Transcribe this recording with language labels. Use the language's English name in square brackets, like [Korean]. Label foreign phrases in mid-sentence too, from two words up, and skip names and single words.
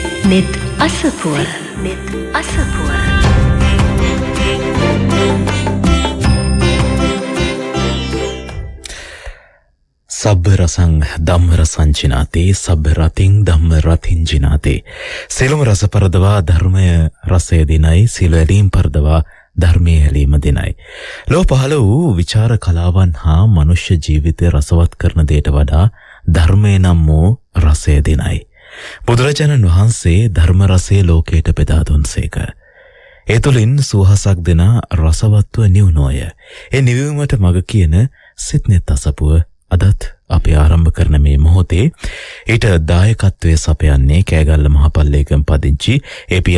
[Sinhala] net අසපුව net අසපුව [Pali] සබ්බ රසං ධම්ම රසං ජිනාතේ සබ්බ රතින් ධම්ම රතින් ජිනාතේ [Sinhala] සියලුම රස පරදවා ධර්මය රසය දිනයි සියලු ඇලීම් පරදවා ධර්මයේ ඇලීම දිනයි ලෝ පහළ වූ විචාර කලාවන් හා මනුෂ්‍ය ජීවිතය රසවත් කරන දෙයට වඩා ධර්මය නම් වූ රසය දිනයි බුදුරජාණන් වහන්සේ ධර්ම රසය ලෝකයට බෙදා දුන්සේක ඒ තුළින් සුවහසක් දෙන රසවත්ව නිවුණෝය ඒ නිවීමට මඟ කියන සිත්නෙත් අසපුව අදත් අපි ආරම්භ කරන මේ මොහොතේ ඊට දායකත්වයේ සපයන්නේ කෑගල්ල මහපල්ලේකම් පදිංචි ඒ.පී.